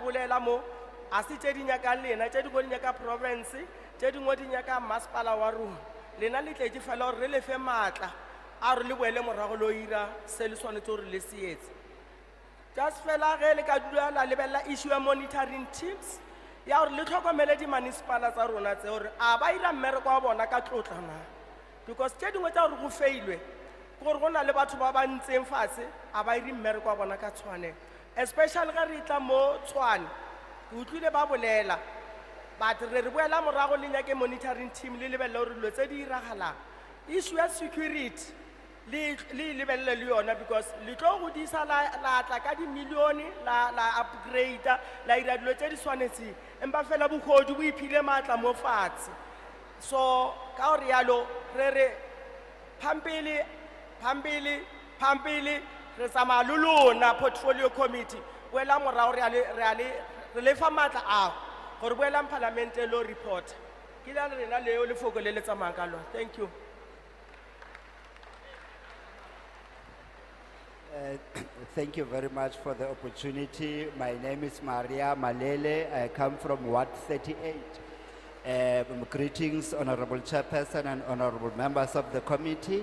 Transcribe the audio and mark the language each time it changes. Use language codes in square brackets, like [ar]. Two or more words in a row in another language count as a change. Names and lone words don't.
[nso] bolela mo a se tse di nyakang lena tse dingwe di nyaka province tse dingwe di nyaka masepala wa rona lena le tletse fela gore re le fe maatla a re le boele morago lo ira se le tshwanetse gore le se etse just fela ge le ka dula la lebelela issue ya [en] monitoring teams [nso] ya gore le tlhokomele di-municipala tsa rona tse gore a ba ira mmereko wa bona ka tlotla na because tse dingwe tsa gore go feilwe gore go na le batho ba ba ntseng fase a ba ire mmereko wa bona ka tshwanelo especially ga re tla mo Tshwane ke utlwile ba bolela but re boela morago le nyake [en] monitoring team [nso] le lebelele gore dilo tse di iragalang issue ya security le lebelele le yona because le tlo go disa la tla ka dimilione la upgrade la ira dilo tse di tshwanetseng empa fela bogodi bo iphile maatla mo fatshe so ka gore yalo re phambili re tsamaya le lona [en] portfolio committee [nso] boela morago re le fa maatla ao gore boelang parlamente lo report ke la rena leo lefoko le le tsamayang ka lona [en] thank you. Thank you very much for the opportunity. My name is Maria Malele. I come from Ward 38. Greetings, Honorable Chairperson and Honorable members of the committee.